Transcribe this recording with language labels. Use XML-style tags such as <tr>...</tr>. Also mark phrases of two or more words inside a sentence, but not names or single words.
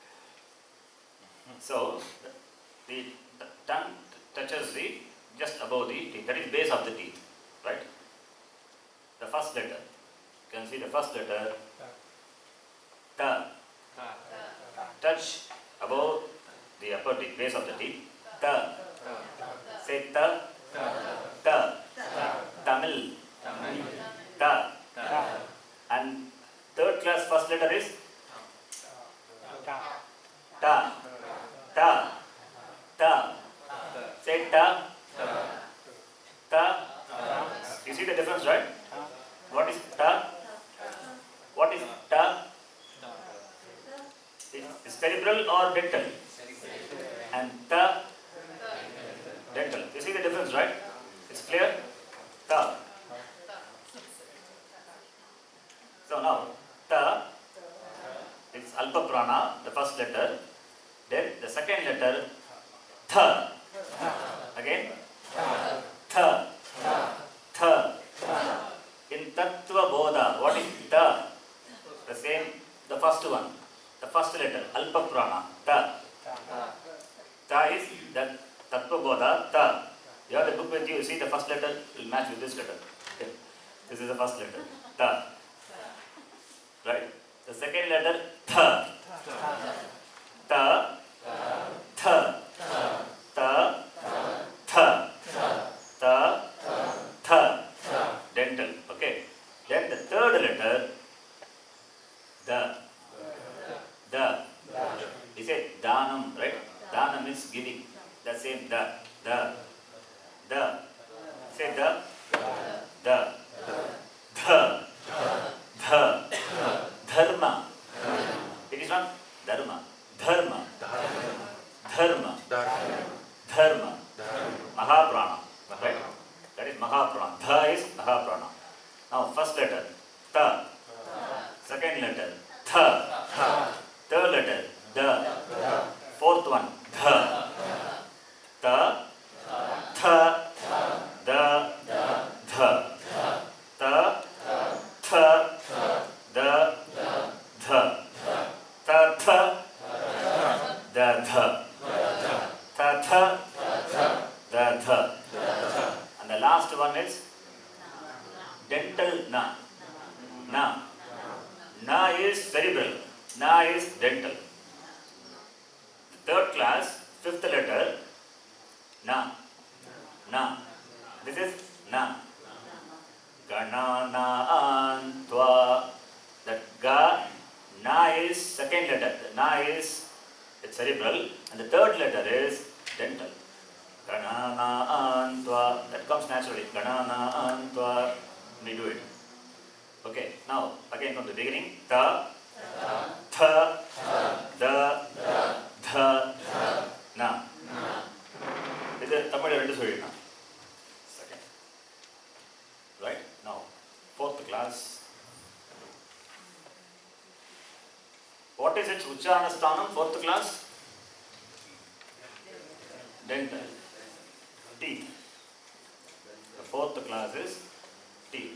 <en>So, the tongue touches just above the teeth, that is base of the teeth, right? The first letter, you can see the first letter, ta, touch above the upper teeth, base of the teeth, ta, say ta, ta, Tamil, ta, and third class first letter is ta, ta, ta, say ta, ta, you see the difference, right? What is ta? What is ta? Is cerebral or dental? And ta, dental. You see the difference, right? It's clear? Ta. So now, ta, it's</en> <sa>alpa prana,</sa> <en>the first letter. Then the second letter, tha. Again, tha, tha. In tattva bodha, what is tha? The same, the first one, the first letter,</en> <sa>alpa prana,</sa> <en>tha. Ta is the tattva bodha, tha. You have the book with you, you see the first letter will match with this letter. Okay. This is the first letter, ta. Right? The second letter, tha. Ta, tha, ta, tha, ta, tha. Dental. Okay. Then the third letter, da. Da. He said danam, right? Danam is giving. The same da. Da. Da. Say da. Da. Dha. Dha. Dharma. It is not dharma. Dharma. Dharma. Dharma. Mahaprana. Right? That is Mahaprana. Dha is Mahaprana. Now first letter, ta. Second letter, tha. Third letter, da. Fourth one, dha. Ta. Tha. Da. Dha. Ta. Tha. Da. Dha. Ta. Tha. Da. Dha. Ta. Tha. Da. Dha. And the last one is dental na. Na. Na is cerebral. Na is dental. Third class, fifth letter, na. Na. This is na.</en> <sa>Ganana antva.</sa> <en>That ga, na is second letter. Na is it's cerebral. And the third letter is dental.</en> <sa>Ganana antva.</sa> <en>That comes naturally.</en> <sa>Ganana antva.</sa> <en>We do it. Okay. Now, again from the beginning. Ta. Tha. Da. Dha.</en> <ta>த, ந. இது தமிழ் ரெண்டு சொல்லிடலாம்.</ta> <en>Second. Right? Now, fourth class. What is its</en> <sa>Ucharana Sthanam,</sa> <en>fourth class? Dental. Teeth. The fourth class is teeth.</en>